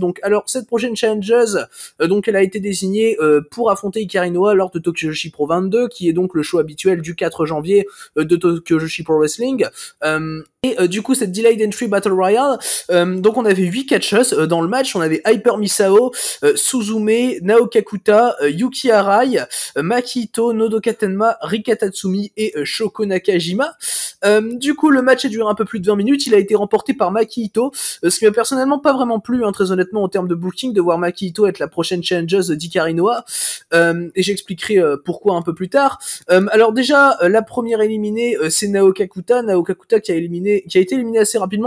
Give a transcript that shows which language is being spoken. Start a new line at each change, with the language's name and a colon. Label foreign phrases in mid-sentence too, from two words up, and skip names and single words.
French: Donc alors cette prochaine challengeuse donc elle a été désignée pour affronter Hikari Noah lors de Tokyo Joshi Pro 22, qui est donc le show habituel du 4 janvier de Tokyo Joshi Pro Wrestling. Et du coup cette Delayed Entry Battle Royale, donc on avait 8 catcheuses dans le match, on avait Hyper Misao, Suzume, Naoka Kuta, Yuki Arai, Maki Ito, Nodoka Tenma, Rika Tatsumi et Shoko Nakajima. Du coup le match a duré un peu plus de 20 minutes, il a été remporté par Maki Ito, ce qui m'a personnellement pas vraiment plu hein, très honnêtement en termes de booking, de voir Maki Ito être la prochaine challengeuse d'Hikari Noah, et j'expliquerai pourquoi un peu plus tard. Alors déjà la première éliminée c'est Naoka Kuta qui a été éliminée assez rapidement.